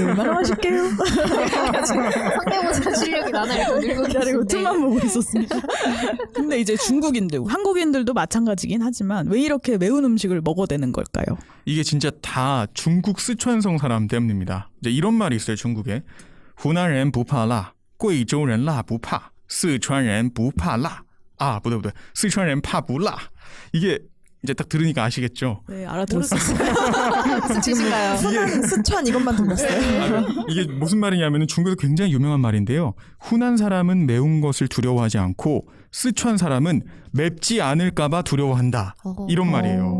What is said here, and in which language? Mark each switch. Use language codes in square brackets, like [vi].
[ko] 얼마나 맛있게요. 상대모사 실력이 나날이 늘고 기다리고 계신데. 틈만 보고 있었습니다. 근데 이제 중국인들, 한국인들도 마찬가지긴 하지만 왜 이렇게 매운 음식을 먹어대는 걸까요? 이게 진짜 다 중국 쓰촨성 사람 때문입니다. 이제 이런 말이 있어요. 중국에. [zh] 후난人不怕辣, 贵州人辣不怕, 四川人不怕辣. 아, 不对. 四川人怕不辣. [ko] 이게 이제 딱 들으니까 아시겠죠? 네, 알아들었어요. 진짜요? 후난, 스촨 이것만 들렸어요. 이게 무슨 말이냐면 중국에서 굉장히 유명한 말인데요. 후난 사람은 매운 것을 두려워하지 않고 쓰촨 사람은 맵지 않을까봐 두려워한다. 이런 말이에요.